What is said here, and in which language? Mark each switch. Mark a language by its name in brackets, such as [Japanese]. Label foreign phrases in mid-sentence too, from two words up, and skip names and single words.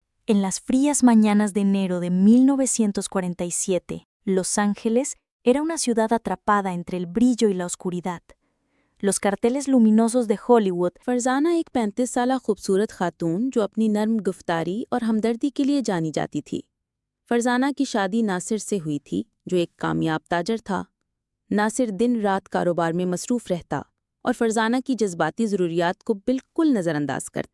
[Spanish] En las frías mañanas de enero de 1947, Los Ángeles era una ciudad atrapada entre el brillo y la oscuridad. Los carteles luminosos de Hollywood. [Urdu] فرزانہ ایک 35 سالہ خوبصورت خاتون جو اپنی نرم گفتاری اور ہمدردی کے لیے جانی جاتی تھی۔ فرزانہ کی شادی ناصر سے ہوئی تھی جو ایک کامیاب تاجر تھا۔ ناصر دن رات کاروبار میں مصروف رہتا اور فرزانہ کی جذباتی ضروریات کو بالکل نظر انداز کرتا۔